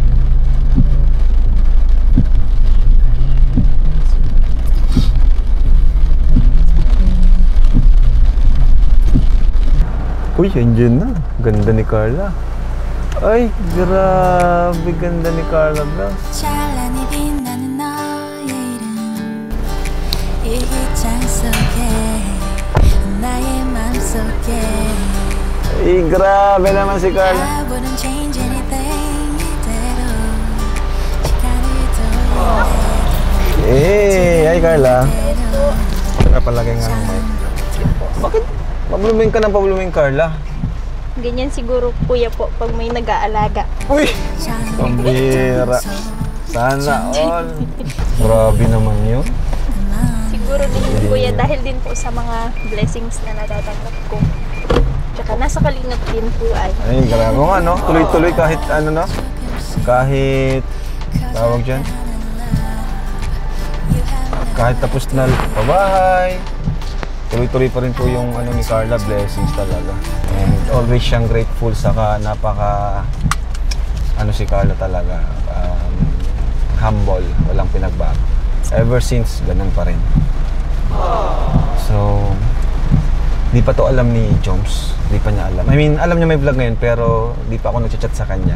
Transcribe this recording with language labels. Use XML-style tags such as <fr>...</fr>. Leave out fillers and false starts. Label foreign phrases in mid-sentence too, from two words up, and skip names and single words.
<tl>Uy, engine na. Ganda ni Carla. Ay, grabe ganda ni Carla, bro.</tl> <ko>찬란히 빛나는 너의 이름 이 휘장 속에 나의 맘속에</ko> <tl>Ay, grabe naman si Carla.</tl> <en>I wouldn't change anything</en> <ko>이대로 시간을 돌려도</ko> <tl>Ay, Carla. Nakapalagay nga ng mic. Bakit? Pabluming ka ng pabluming, Carla. Ganyan siguro kuya po pag may nag-aalaga. Uy! Pambira. Sana all. Grabe naman yun. Siguro din yun, kuya dahil din po sa mga blessings na natatanggap ko. Tsaka nasa kalingap din po ay. Ay, grabe nga, no? Tuloy-tuloy kahit ano, no? Kahit, tawag dyan, kahit tapos na pabahay, tuloy-tuloy pa rin po yung ano ni Carla, blessings talaga.</tl> <en>And always</en> <tl>siyang grateful, saka napaka, si Carla talaga, humble, walang pinagbago.</tl> <en>Ever since,</en> <tl>ganun pa rin. So, di pa to alam ni Joms, di pa niya alam.</tl> <en>I mean,</en> <tl>alam niya may vlog ngayon, pero di pa ako nag-chat sa kanya.</tl>